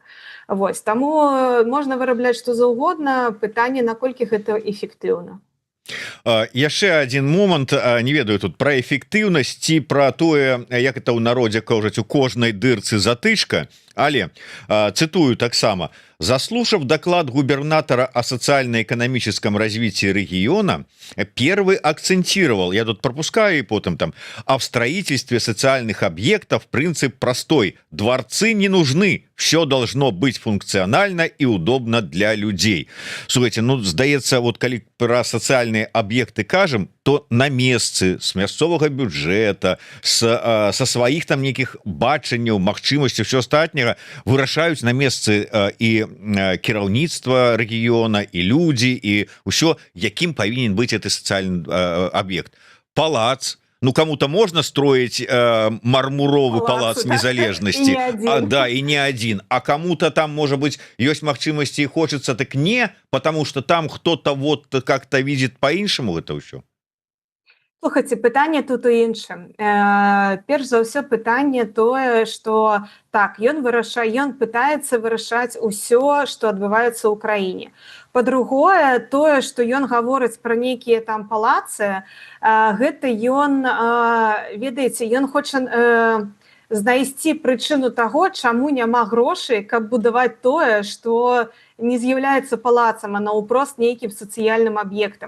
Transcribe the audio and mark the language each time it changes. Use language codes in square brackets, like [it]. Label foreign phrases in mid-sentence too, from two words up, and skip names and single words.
[be] Вось, таму можна вырабляць што заўгодна, пытанне, наколькі гэта эфектыўна. Яшчэ один момант, не ведаю тут про эфектыўнасць ці про тое, як это ў народзе кажуць, у кожнай дырцы затычка, але цитую таксама: [ru] заслушав доклад губернатора о социально-экономическом развитии региона, первый акцентировал, я тут пропускаю и потом там, а в строительстве социальных объектов принцип простой: дворцы не нужны, все должно быть функционально и удобно для людей. Слушайте, [be] ну, здаецца, вот калі [ru] про социальные объекты [be] кажем, то на месцы с мясцовага бюджета, со сваіх там нейкіх бачанняў, магчымасцяў, все астатняга вырашаюць на месцы і кіраўніцтва рэгіёна, і людзі, і ўсё, якім павінен быць гэты сацыяльны объект. Палац. [ru] Ну, кому-то можно строить мармуровый палац незалежности, да, и не один, а кому-то там, может быть, есть магчымасці и хочется, так не, потому что там кто-то вот как-то видит по-іншаму это ўсё. [be] Слухайте, пытанне тут у іншым. Перш за ўсё пытанне тое, што так, ён пытаецца вырашаць усё, што адбываецца ў краіне. Па-другое, тое, што ён гаворыць пра нейкія там палацы, гэта ён, ведаеце, ён хоча знайсці прычыну таго, чаму няма грошай, каб будаваць тое, што не з'яўляецца палацам, а наўпрост нейкім сацыяльным аб'ектам.